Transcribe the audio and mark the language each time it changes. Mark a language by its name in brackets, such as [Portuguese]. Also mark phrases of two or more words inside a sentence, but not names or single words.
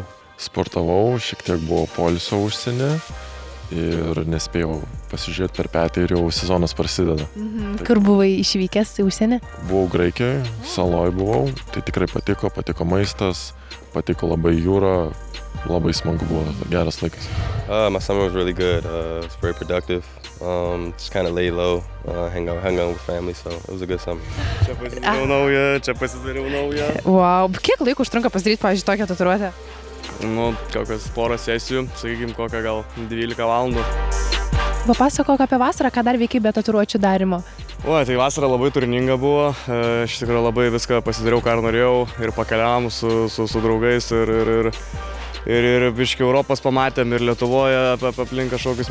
[Lithuanian] Sportavau, šiek tiek buvo poilsio užsienį ir nespėjau pasižiūrėti per petį ir jau sezonas prasideda. Kur buvai išvykęs į užsienį? Buvau Graikijoje, saloj buvau, tai tikrai patiko maistas, patiko labai jūra, labai smagu buvo, geras laikas. [English] My summer was really good. It's very productive. Just kind of laid low, hang out with family, so it was a good summer. [Lithuanian] Čia pasidariau naują. Wow, kiek laiko užtrunka pasidaryti, pavyzdžiui, tokią tatuiruotę? Kokias porą sesijų, sakykime, kokią gal 12 valandų. Papasakok apie vasarą, ką dar veikiai be tatuiruočių darimo? Tai vasara labai turininga buvo, iš tikrųjų labai viską pasidariau, ką norėjau ir pakeliavom su draugais ir biškį Europos pamatėm ir Lietuvoje aplink kažkokius